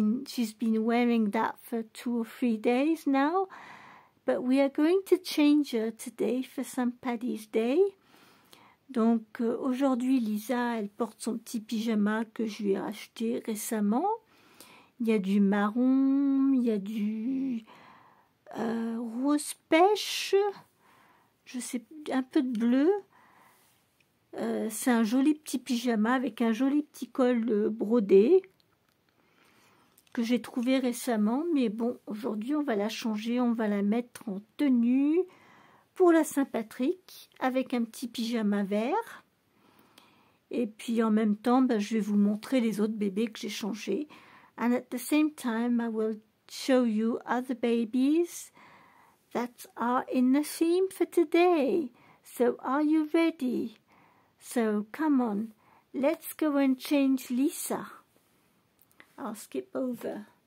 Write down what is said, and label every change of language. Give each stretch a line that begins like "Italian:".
English: She's been wearing that for 2 or 3 days now, but we are going to change her today for St. Paddy's Day.
French: Donc aujourd'hui Lisa, elle porte son petit pyjama que je lui ai acheté récemment. Il y a du marron, il y a du rose pêche, je sais, un peu de bleu. C'est un joli petit pyjama avec un joli petit col brodé que j'ai trouvé récemment, mais bon, aujourd'hui on va la changer, on va la mettre en tenue pour la Saint-Patrick avec un petit pyjama vert. Et puis en même temps, je vais vous montrer les autres bébés que j'ai changés.
English: And at the same time, I will show you other babies that are in the theme for today. So are you ready? So come on, let's go and change Lisa. I'll skip over.